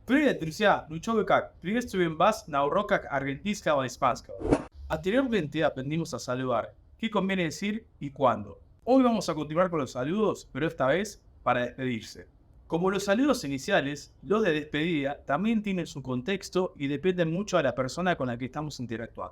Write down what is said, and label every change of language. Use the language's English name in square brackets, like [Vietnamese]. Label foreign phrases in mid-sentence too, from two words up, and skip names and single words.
[Russian] Привет, друзья! Ну чё вы как? Приветствуем вас на уроках аргентинского испанского. [Spanish] Anteriormente aprendimos a saludar, qué conviene decir y cuándo. Hoy vamos a continuar con los saludos, pero esta vez para despedirse. Como los saludos iniciales, los de despedida también tienen su contexto y dependen mucho de la persona con la que estamos interactuando.